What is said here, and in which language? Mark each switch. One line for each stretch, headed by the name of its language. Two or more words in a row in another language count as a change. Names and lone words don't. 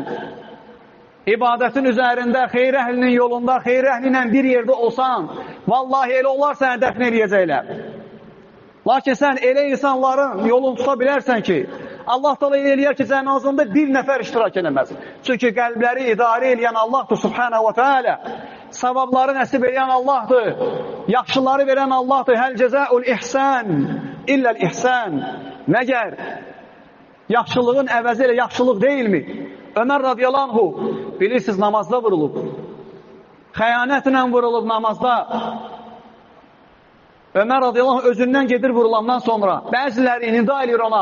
Azerbaijani: İbadətin üzərində, xeyr əhlinin yolunda, xeyr əhli ilə bir yerdə olsan, vallahi elə onlar səni dəfn eləyəcəklər. Lakin sən elə insanların yolunu tuta bilərsən ki, Allah da eləyər ki, cənazında bir nəfər iştirak edəməz. Çünki qəlbləri idarə eləyən Allahdır,
Arabic: سبحانه وتعالى.
Azerbaijani: Savabları nəsib eləyən Allahdır. Yaxşıları verən Allahdır.
Arabic: هل جزاء الإحسان إلا الإحسان.
Azerbaijani: Məgər yaxşılığın əvəzi ilə yaxşılıq deyilmi? Ömər
Arabic: رضي الله عنه,
Azerbaijani: bilirsiniz, namazda vurulub. Xəyanətlə vurulub namazda. Ömər
Arabic: رضي الله عنه
Azerbaijani: özündən gedir vurulandan sonra bəziləri nida edir ona.